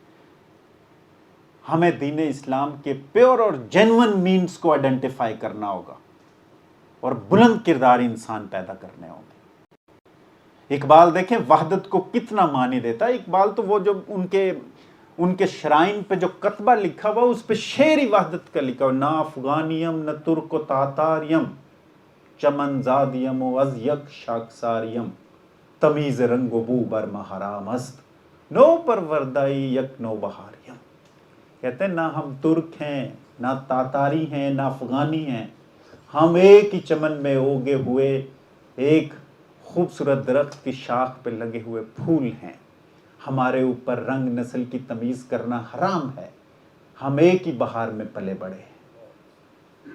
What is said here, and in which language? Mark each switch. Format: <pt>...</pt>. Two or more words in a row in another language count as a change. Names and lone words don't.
<ur>ہمیں دین اسلام کے پیور اور</ur> <en>genuine means</en> <ur>کو آئیڈینٹیفائی کرنا ہوگا اور بلند کردار انسان پیدا کرنے ہوں گے۔ اقبال دیکھیں وحدت کو کتنا معنی دیتا ہے۔ اقبال تو وہ جو ان کے شرائن پہ جو کتبہ لکھا ہوا اس پہ شعر ہی وحدت کا لکھا ہوا،</ur> <fa>نہ افغانیم نہ ترک و تاتاریم، چمن زادیم و از یک شاکساریم، تمیز رنگ و بو بر حرام است، نو پروردائی یک نو بہاریم۔</fa> <ur>کہتے ہیں نہ ہم ترک ہیں، نہ تاتاری ہیں، نہ افغانی ہیں، ہم ایک ہی چمن میں اگے ہوئے ایک خوبصورت درخت کی شاخ پہ لگے ہوئے پھول ہیں۔ ہمارے اوپر رنگ نسل کی تمیز کرنا حرام ہے، ہم ایک ہی بہار میں پلے بڑے ہیں۔</ur>